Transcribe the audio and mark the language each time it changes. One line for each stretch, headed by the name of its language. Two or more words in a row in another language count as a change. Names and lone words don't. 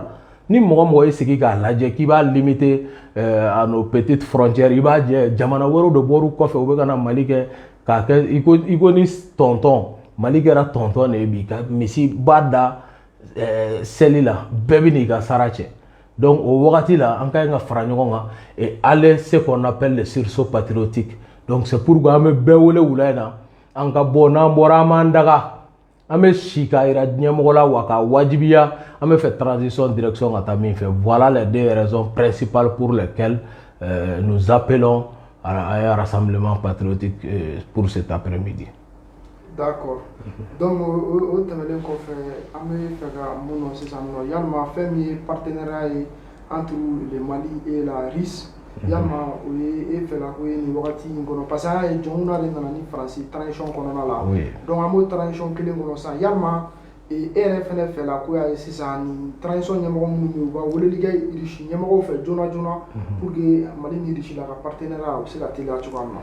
Bambara: Ni mɔgɔ ye sigi k'a lajɛ k'i b'a
French: limiter à nos petites frontières
Bambara: i b'a jɛ jamana wɛrɛw de bɔr'u kɔfɛ u bɛ ka na Mali kɛ k'a kɛ i ko ni tɔntɔn Mali kɛra tɔntɔn de ye bi ka misi ba da seli la bɛɛ bɛ n'i ka sara cɛ donc o wagati la an ka ɲi ka fara ɲɔgɔn kan
French: et aller ce qu'on appelle le sursaut patriotique donc c'est pourquoi
Bambara: an bɛ bɛɛ wele wula in na an ka bɔ n'an bɔra an b'an daga an bɛ si k'a yira diɲɛmɔgɔ la wa k'a wajibiya an bɛ fɛ
French: transition direction
Bambara: ka taa min fɛ
French: voilà les deux raisons principales pour lesquelles nous appelons à un rassemblement patriotique pour cet après-midi. D'accord.
Bambara: Donc o tɛmɛnen kɔfɛ an bɛ fɛ ka mun dɔn sisan nɔ yalima fɛn min ye partenariat ye
French: entre le Mali et la RIS
Bambara: yalima o ye e fɛla ko ye nin wagati in kɔnɔ
French: parce que
Bambara: an y'a ye jɔnw de nana ni Faransi transition kɔnɔna la donc an b'o transition kelen kɔnɔ sisan yalima e yɛrɛ fɛnɛ fɛla ko y'a ye sisan nin transition ɲɛmɔgɔ minnu bɛ yen u ka weleli kɛ RIS ɲɛmɔgɔw fɛ joona
French: pour que
Bambara: Mali ni RIS la ka partenariat o bɛ se ka teliya cogoya min na.